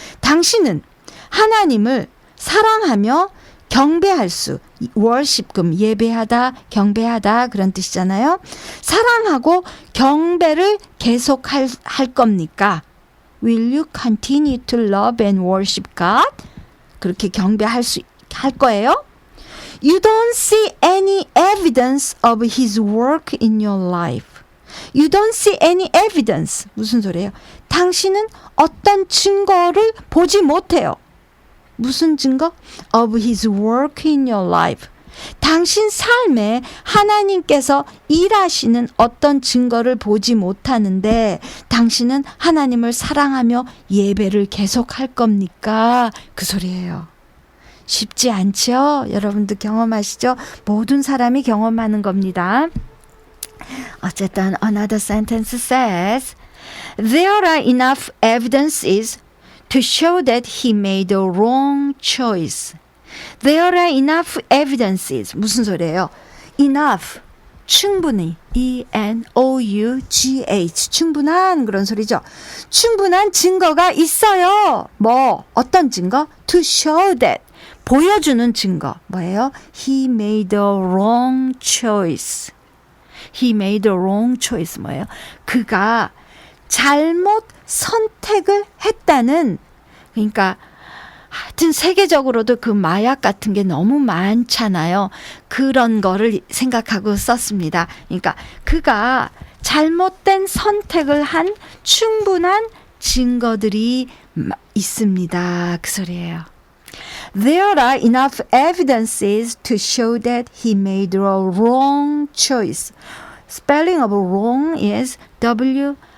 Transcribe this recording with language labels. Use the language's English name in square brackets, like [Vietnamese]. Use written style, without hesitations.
[Korean] 당신은 하나님을 사랑하며 경배할 수, worship, 그럼 예배하다, 경배하다 그런 뜻이잖아요. 사랑하고 경배를 계속할 겁니까? [English] Will you continue to love and worship God? [Korean] 그렇게 경배할 할 거예요? [English] You don't see any evidence of His work in your life. You don't see any evidence. [Korean] 무슨 소리예요? 당신은 어떤 증거를 보지 못해요. 무슨 증거? [English] Of His work in your life. [Korean] 당신 삶에 하나님께서 일하시는 어떤 증거를 보지 못하는데 당신은 하나님을 사랑하며 예배를 계속할 겁니까? 그 소리예요. 쉽지 않죠? 여러분도 경험하시죠? 모든 사람이 경험하는 겁니다. 어쨌든 [English] another sentence says There are enough evidences to show that he made a wrong choice. There are enough evidences. [Korean] 무슨 소리예요? Enough. 충분히. E-N-O-U-G-H. 충분한 그런 소리죠. 충분한 증거가 있어요. 뭐 어떤 증거? [English] To show that. [Korean] 보여주는 증거. 뭐예요? [English] He made a wrong choice. He made a wrong choice. [Korean] 뭐예요? 그가 잘못 선택을 했다는, 그러니까 하여튼 세계적으로도 그 마약 같은 게 너무 많잖아요. 그런 거를 생각하고 썼습니다. 그러니까 그가 잘못된 선택을 한 충분한 증거들이 있습니다. 그 소리예요. [English] There are enough evidences to show that he made a wrong choice. Spelling of wrong is W-R-O-N-G.